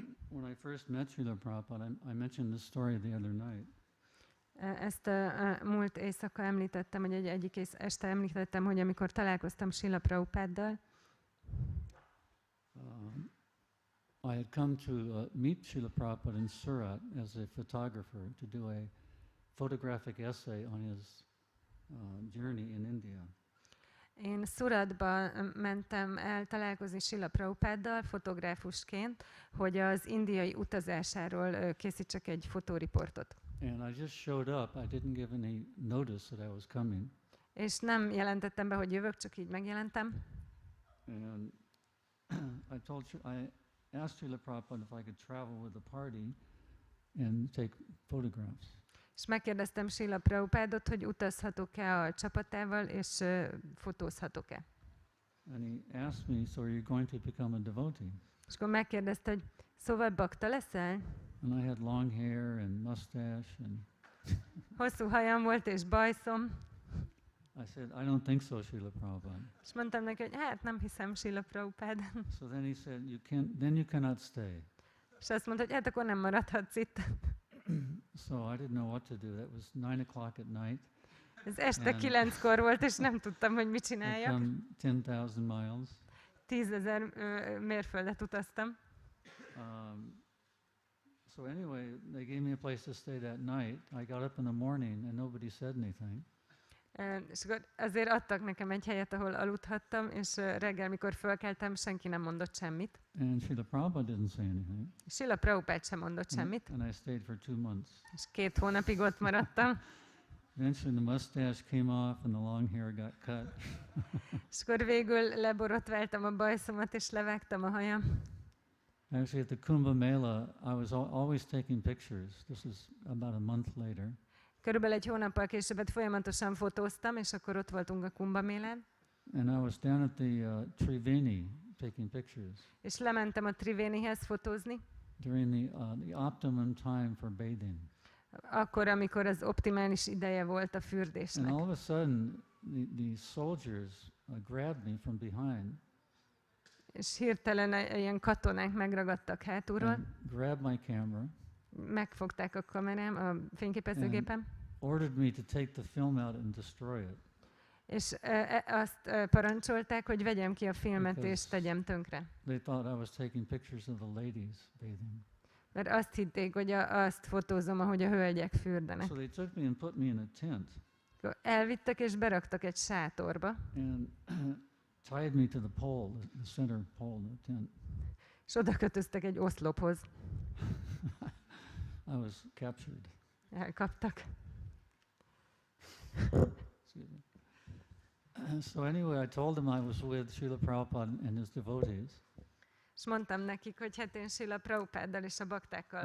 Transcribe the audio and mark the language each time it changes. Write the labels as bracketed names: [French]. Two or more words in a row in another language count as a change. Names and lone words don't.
[English] when I first met Srila Prabhupada, I mentioned this story the other night. [Hungarian] Ezt múlt éjszaka említettem, hogy egyik este említettem, hogy amikor találkoztam Srila Prabhupáddal, [English] I had come to meet Srila Prabhupada in Surat as a photographer to do a photographic essay on his journey in India. [Hungarian] Én Suratba mentem el találkozni Srila Prabhupáddal fotográfusként, hogy az indiai utazásáról készítsek egy fotóriportot. [English] And I just showed up. I didn't give any notice that I was coming. [Hungarian] És nem jelentettem be, hogy jövök, csak így megjelentem. [English] And I asked Srila Prabhupada if I could travel with the party and take photographs. [Hungarian] És megkérdeztem Srila Prabhupádot, hogy utazhatok-e a csapatával, és fotózhatok-e. [English] And he asked me, so are you going to become a devotee? [Hungarian] És akkor megkérdezte, hogy szóval bakta leszel? [English] And I had long hair and mustache and [Hungarian] Hosszú hajam volt és bajszom. [English] I said, I don't think so, Srila Prabhupada. [Hungarian] És mondtam neki, hogy hát nem hiszem, Srila Prabhupád. [English] So then he said, you cannot stay. [Hungarian] És azt mondta, hogy hát akkor nem maradhatsz itt. [English] So I didn't know what to do. That was 9 o'clock at night. [Hungarian] Ez este 9-kor volt, és nem tudtam, hogy mit [English] I [Hungarian] csináljak. [English] come 10,000 miles. [Hungarian] 10,000 mérföldet utaztam. [English] So anyway, they gave me a place to stay that night. I got up in the morning and nobody said anything. [Hungarian] És akkor azért adtak nekem egy helyet, ahol aludhattam, és reggel, mikor fölkeltem, senki nem mondott semmit. [English] And Srila Prabhupada didn't say anything. [Hungarian] Srila Prabhupád sem mondott semmit. [English] And I stayed for 2 months. [Hungarian] És 2 hónapig ott maradtam. [English] Eventually the mustache came off and the long hair got cut. [Hungarian] És akkor végül leborotváltam a bajszomat, és levágtam a hajam. [English] Actually, at the Kumbh Mela, I was always taking pictures. This was about a month later. [Hungarian] Körülbelül egy hónappal később folyamatosan fotóztam, és akkor ott voltunk a Kumbh Mélán. [English] And I was down at the Triveni taking pictures. [Hungarian] És lementem a Trivenihez fotózni. [English] During the optimum time for bathing. [Hungarian] Akkor, amikor az optimális ideje volt a [English] And [Hungarian] fürdésnek. [English] all of a sudden, the soldiers grabbed me from behind. [Hungarian] És hirtelen ilyen katonák megragadtak hátulról. [English] And grabbed my camera. [Hungarian] Megfogták a kamerám, a fényképezőgépem. [English] Ordered me to take the film out and destroy it. [Hungarian] És azt parancsolták, hogy vegyem ki a filmet és [English] Because [Hungarian] tegyem tönkre. [English] They thought I was taking pictures of the ladies bathing. [Hungarian] Mert azt hitték, hogy azt fotózom, ahogy a hölgyek fürdenek. [English] So they took me and put me in a tent. [Hungarian] Akkor elvittek és beraktak egy sátorba. [English] And tied me to the pole, the center pole in the tent. [Hungarian] És oda kötöztek egy oszlophoz. [English] I was captured. [Hungarian] Elkaptak. [English] Excuse me. So anyway, I told them I was with Srila Prabhupada and his devotees. [Hungarian] És mondtam nekik, hogy hát én Srila Prabhupáddal és a baktákkal